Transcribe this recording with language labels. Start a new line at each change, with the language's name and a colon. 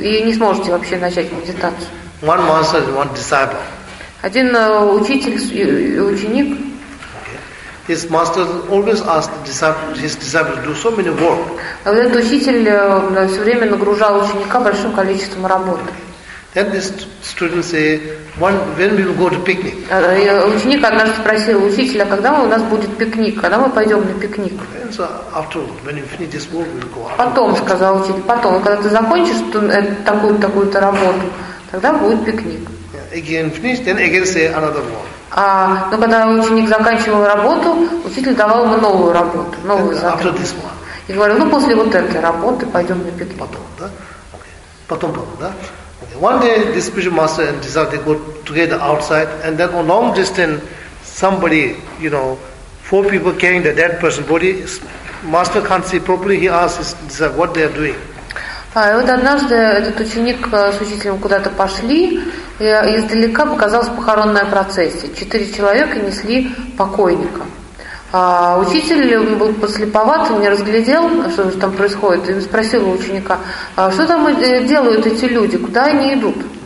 Russian: И не сможете вообще начать медитацию.
English: One master and one disciple.
Russian: Один учитель и ученик.
English: His master always asked his disciple to do so many work.
Russian: Этот учитель все время нагружал ученика большим количеством работы.
English: Then this student say, when we will go to picnic?
Russian: Ученик однажды спросил учителя, когда у нас будет пикник, когда мы пойдем на пикник?
English: So after when you finish this work, we'll go out.
Russian: Потом, сказал учитель, потом, когда ты закончишь такую-то работу, тогда будет пикник.
English: Again finish, then again say another work.
Russian: Но когда ученик заканчивал работу, учитель давал ему новую работу, новую задачу. И говорил, после вот этой работы пойдем на пикник. Потом, да? Okay. Потом, да? Okay.
English: One day, this spiritual master and disciple, they go together outside, and then on long distance, somebody, you know, four people carrying the dead person's body, master can't see properly, he asks his disciple what they are doing.
Russian: И вот однажды этот ученик с учителем куда-то пошли, и издалека показалась похоронная процессия. Четыре человека несли покойника. Учитель был послеповат, не разглядел, что же там происходит, и спросил у ученика, что там делают эти люди, куда они идут.